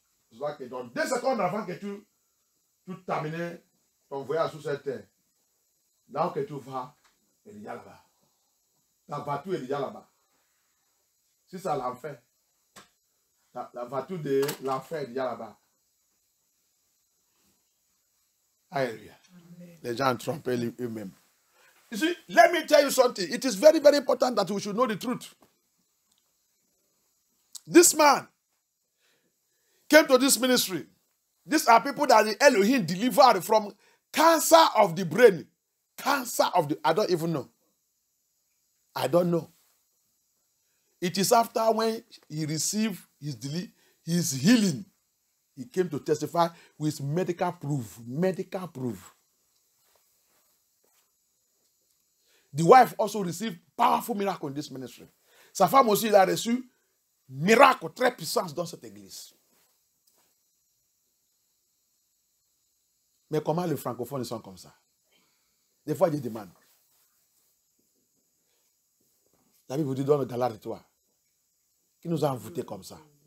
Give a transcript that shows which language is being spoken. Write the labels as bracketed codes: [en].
[fr] Je vois que donc 2 secondes avant que tu termines ton voyage sur cette terre, là où tu vas, il est déjà là-bas. La voiture est déjà là-bas. Si c'est l'enfer, la voiture de l'enfer est déjà là-bas. Alléluia. Les gens ont trompé eux-mêmes. [en] You see, let me tell you something. It is very, very important that we should know the truth. This man came to this ministry. These are people that the Elohim delivered from cancer of the brain. Cancer of the, I don't even know. I don't know. It is after when he received his healing, he came to testify with medical proof. Medical proof. The wife also received powerful miracle in this ministry. [fr] Sa femme aussi, elle a reçu miracle très puissant dans cette église. Mais comment les francophones sont comme ça? Des fois, ils demandent. La Bible vous dit dans le Galate 3, qui nous a envoûtés comme ça?